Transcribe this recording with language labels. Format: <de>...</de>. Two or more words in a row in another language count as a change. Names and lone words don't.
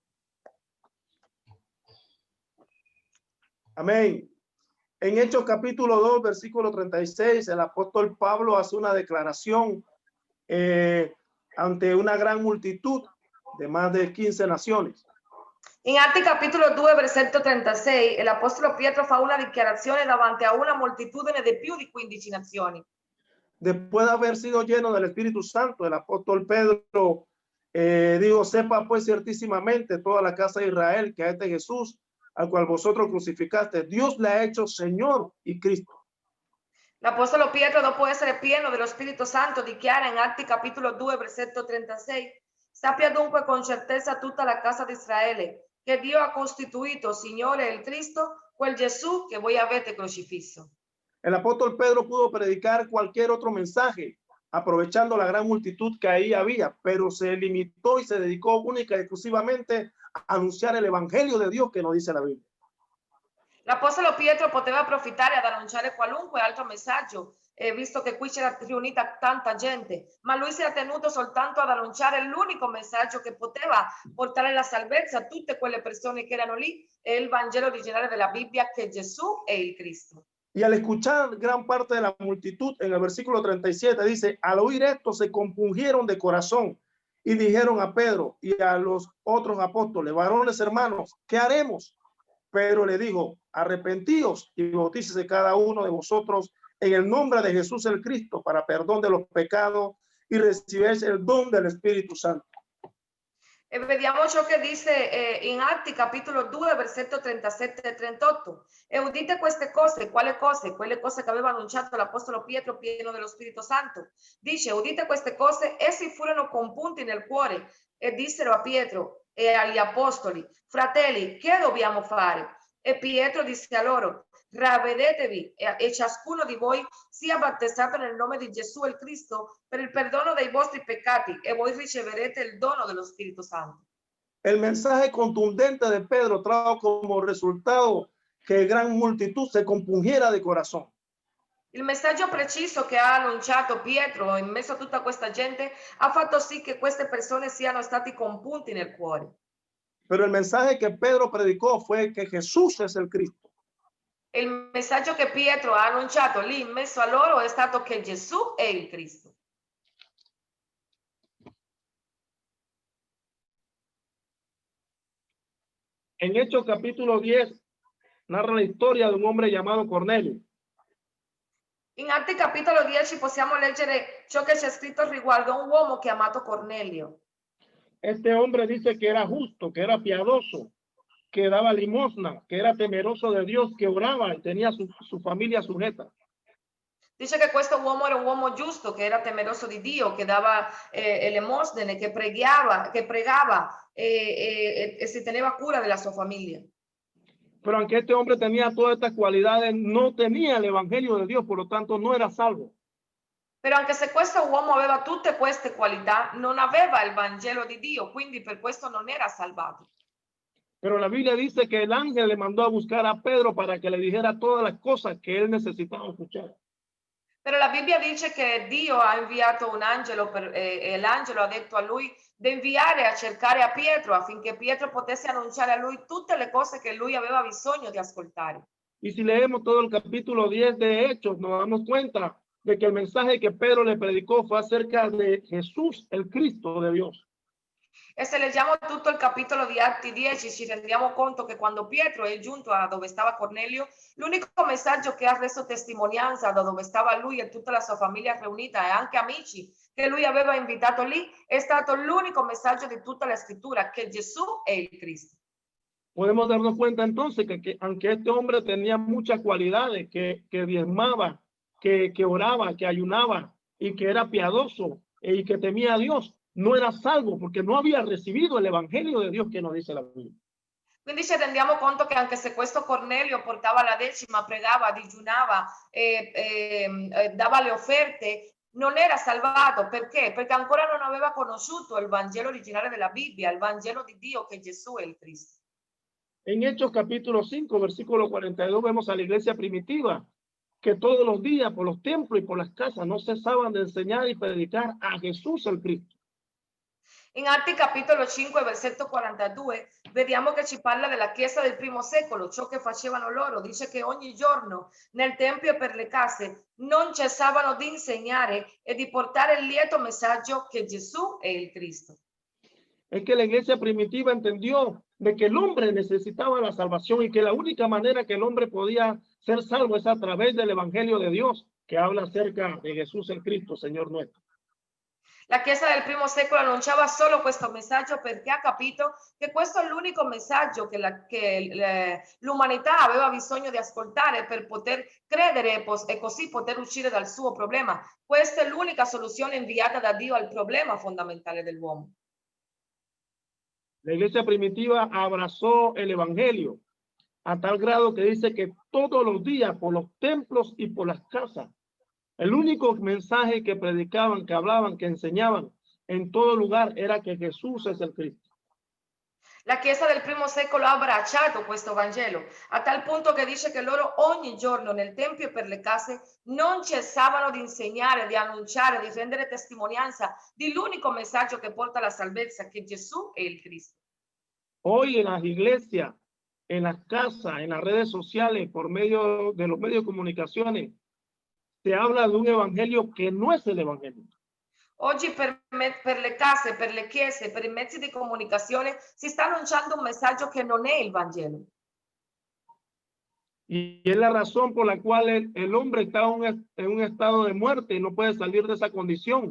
<es>Amén. En Hechos capítulo 2, versículo 36, el apóstol Pablo hace una declaración ante una gran multitud de más de 15 naciones.</es> <it>In Atti capitolo 2, versetto 36, l'apostolo Pietro fa una dichiarazione davanti a una moltitudine di più di 15 nazioni.</it> <es>Después de haber sido lleno del Espíritu Santo, el apóstol Pedro Digo, sepa pues ciertísimamente toda la casa de Israel que a este Jesús, al cual vosotros crucificaste, Dios le ha hecho Señor y Cristo.</es> <it>L'Apostolo Pietro, dopo essere pieno dello Spirito Santo, dichiara in Atti capitolo 2, versetto 36, sappia dunque con certezza tutta la casa di Israele che Dio ha costituito Signore il Cristo, quel Gesù che voi avete crocifisso.</it> <es>El apóstol Pedro pudo predicar cualquier otro mensaje, aprovechando la gran multitud que ahí había, pero se limitó y se dedicó única y exclusivamente a anunciar el evangelio de Dios que nos dice la Biblia.</es> <it>L'Apostolo Pietro poteva approfittare ad annunciare qualunque altro messaggio, visto che qui c'era riunita tanta gente, ma lui si è tenuto soltanto ad annunciare l'unico messaggio che poteva portare la salvezza a tutte quelle persone che erano lì, è il Vangelo originale della Bibbia, che Gesù è il Cristo.</it> <es>Y al escuchar gran parte de la multitud, en el versículo 37 dice, al oír esto se compungieron de corazón y dijeron a Pedro y a los otros apóstoles, varones hermanos, ¿qué haremos? Pedro le dijo, arrepentíos y bautícese cada uno de vosotros en el nombre de Jesús el Cristo para perdón de los pecados y recibiréis el don del Espíritu Santo.</es> <it>E vediamo ciò che dice in Atti capitolo 2 versetto 37 e 38. E udite queste cose, quale cose? Quelle cose che aveva annunciato l'Apostolo Pietro pieno dello Spirito Santo. Dice, udite queste cose, essi furono compunti nel cuore e dissero a Pietro e agli apostoli, fratelli, che dobbiamo fare? E Pietro disse a loro, ravvedetevi e ciascuno di voi sia battezzato nel nome di Gesù il Cristo per il perdono dei vostri peccati e voi riceverete il dono dello Spirito Santo.</it> <es>El mensaje contundente de Pedro trajo como resultado que gran multitud se compungiera de corazón.</es> <it>Il messaggio preciso che ha annunciato Pietro in mezzo a tutta questa gente ha fatto sì che queste persone siano stati compunti nel cuore.</it> <es>Pero el mensaje que Pedro predicó fue que Jesús es el Cristo.</es> <it>Il messaggio che Pietro ha annunciato lì in mezzo a loro è stato che Gesù è il Cristo.</it> <es>En Hechos capítulo 10 narra la historia de un hombre llamado Cornelio.</es> <it>In Atti capitolo 10 possiamo leggere ciò che c'è scritto riguardo a un uomo chiamato Cornelio.</it> <es>Este hombre dice que era justo, que era piadoso, que daba limosna, que era temeroso de Dios, que oraba y tenía su familia sujeta.</es> <it>Dice che questo uomo era un uomo giusto, che era temeroso di Dio, che dava elemosine, che pregava e si teneva cura della sua famiglia.</it> <es>Pero aunque este hombre tenía todas estas cualidades, no tenía el evangelio de Dios, por lo tanto no era salvo.</es> <it>Però anche se questo uomo aveva tutte queste qualità, non aveva il Vangelo di Dio, quindi per questo non era salvato.</it> <es>Pero la Biblia dice que el ángel le mandó a buscar a Pedro para que le dijera todas las cosas que él necesitaba escuchar.</es> <it>Però la Bibbia dice che Dio ha inviato un angelo e l'angelo ha detto a lui di inviare a cercare a Pietro affinché Pietro potesse annunciare a lui tutte le cose che lui aveva bisogno di ascoltare.</it> <es>Y si leemos todo el capítulo 10 de Hechos, nos damos cuenta de que el mensaje que Pedro le predicó fue acerca de Jesús, el Cristo de Dios.</es> <it>E se leggiamo tutto il capitolo di Atti 10 ci rendiamo conto che quando Pietro è giunto a dove stava Cornelio, l'unico messaggio che ha reso testimonianza da dove stava lui e tutta la sua famiglia riunita e anche amici che lui aveva invitato lì è stato l'unico messaggio di tutta la scrittura, che Gesù è il Cristo.</it> <es>Podemos darnos cuenta entonces que aunque este hombre tenía muchas cualidades, que diezmaba, que oraba, que ayunaba y que era piadoso y que temía a Dios, no era salvo porque no había recibido el evangelio de Dios que nos dice la Biblia.</es> <it>Quindi ci rendiamo conto che anche se questo Cornelio portava la decima, pregava, digiunava, dava le offerte, non era salvato. Perché? Perché ancora non aveva conosciuto il Vangelo originale della Bibbia, il Vangelo di Dio, che Gesù è il Cristo.</it> <es>En Hechos capítulo 5, versículo 42, vemos a la iglesia primitiva que todos los días por los templos y por las casas no cesaban de enseñar y predicar a Jesús el Cristo.</es> <it>In Atti capitolo 5, versetto 42, vediamo che ci parla della Chiesa del primo secolo, ciò che facevano loro. Dice che ogni giorno nel Tempio e per le case non cessavano di insegnare e di portare il lieto messaggio che Gesù è il Cristo.</it> <es>Es que la iglesia primitiva entendió de que el hombre necesitaba la salvación y que la única manera que el hombre podía ser salvo es a través del evangelio de Dios, que habla acerca de Jesús el Cristo, Señor nuestro.</es> <it>La Chiesa del primo secolo annunciava solo questo messaggio perché ha capito che questo è l'unico messaggio che l'umanità aveva bisogno di ascoltare per poter credere e così poter uscire dal suo problema. Questa è l'unica soluzione inviata da Dio al problema fondamentale dell'uomo.</it> <es>La iglesia primitiva abrazó el evangelio a tal grado que dice que todos los días por los templos y por las casas, el único mensaje que predicaban, que hablaban, que enseñaban en todo lugar era que Jesús es el Cristo.</es> <it>La Chiesa del primo secolo ha abbracciato questo Vangelo a tal punto che dice che loro ogni giorno nel Tempio e per le case non cessavano di insegnare, di annunciare, di rendere testimonianza dell'unico messaggio che porta la salvezza, che Gesù è il Cristo.</it> <es>Hoy en las iglesias, en las casas, en las redes sociales, por medio de los medios de comunicaciones, se habla de un evangelio que no es el evangelio.</es> <it>Oggi per le case, per le chiese, per i mezzi di comunicazione si sta annunciando un messaggio che non è il Vangelo.</it> <es>Y es la razón por la cual el hombre está en un estado de muerte y no puede salir de esa condición.</es>